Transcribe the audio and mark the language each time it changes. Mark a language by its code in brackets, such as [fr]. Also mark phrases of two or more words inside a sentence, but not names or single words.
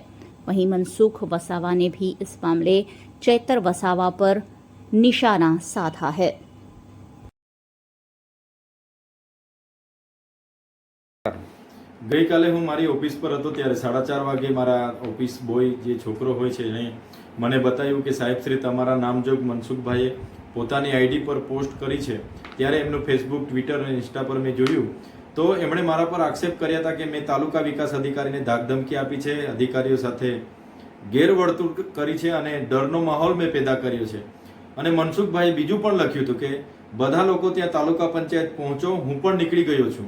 [hi] वहीं मनसुख वसावा ने भी इस मामले चैतर वसावा पर निशाना साधा है। [gu] ગઈ કાલે હું મારી ઑફિસ પર હતો ત્યારે 4:30 વાગે મારા [en] office boy [gu] જે છોકરો હોય છે એને મને બતાવ્યું કે સાહેબ શ્રી તમારા નામજોગ मनसुखभाઈએ પોતાની આઈડી પર પોસ્ટ કરી છે। ત્યારે એમનું ફેસબુક, ટ્વિટર અને ઇન્સ્ટા પર મેં જોયું તો એમણે મારા પર આક્ષેપ કર્યા હતા કે મેં તાલુકા વિકાસ અધિકારીને ધાકધમકી આપી છે, અધિકારીઓ સાથે ગેરવર્તણૂક કરી છે અને ડરનો માહોલ મેં પેદા કર્યો છે। અને મનસુખભાઈએ બીજું પણ લખ્યું હતું કે બધા લોકો ત્યાં તાલુકા પંચાયત પહોંચો, હું પણ નીકળી ગયો છું।